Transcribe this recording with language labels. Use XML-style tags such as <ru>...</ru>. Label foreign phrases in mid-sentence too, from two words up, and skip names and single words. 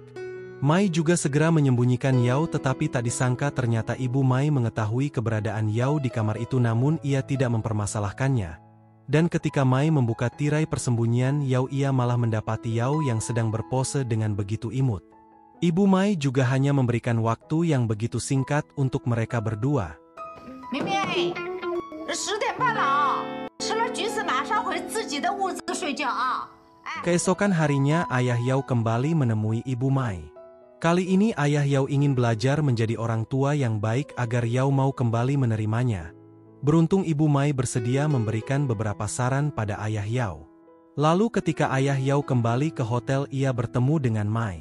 <id>Mai juga segera menyembunyikan Yao tetapi tak disangka ternyata Ibu Mai mengetahui keberadaan Yao di kamar itu namun ia tidak mempermasalahkannya. Dan ketika Mai membuka tirai persembunyian Yao ia malah mendapati Yao yang sedang berpose dengan begitu imut. Ibu Mai juga hanya memberikan waktu yang begitu singkat untuk mereka berdua.</id> <zh>Mimi, 10:30了，吃了橘子马上回自己的屋子睡觉啊。</zh> <id>Keesokan harinya ayah Yao kembali menemui Ibu Mai. Kali ini ayah Yao ingin belajar menjadi orang tua yang baik agar Yao mau kembali menerimanya. Beruntung Ibu Mai bersedia memberikan beberapa saran pada ayah Yao. Lalu ketika ayah Yao kembali ke hotel ia bertemu dengan Mai.</id>